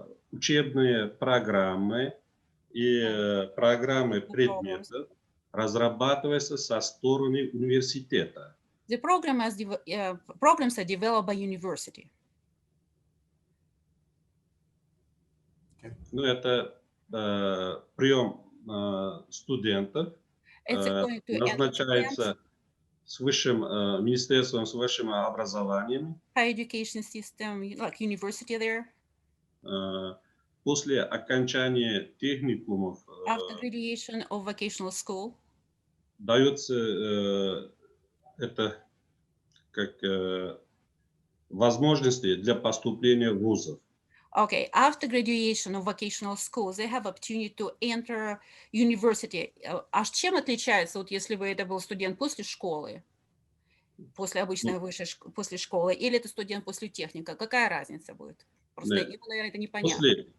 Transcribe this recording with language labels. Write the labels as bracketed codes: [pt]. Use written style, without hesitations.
[ru] Учебные программы и программы предметов разрабатываются со стороны университета. [en] The programs are developed by university. [ru] Ну, это прием студентов [en] It's according to [ru] назначается с высшим министерством с высшим образованием. [en] higher education system, like university there. [ru] После окончания техникумов [en] After graduation of vocational school, [ru] дается это как возможности для поступления в вузов. [en] okay, after graduation of vocational school, they have opportunity to enter university. [ru] А чем отличается, вот если бы это был студент после школы, после обычной после школы, или это студент после техника? Какая разница будет? Просто, наверное, это непонятно.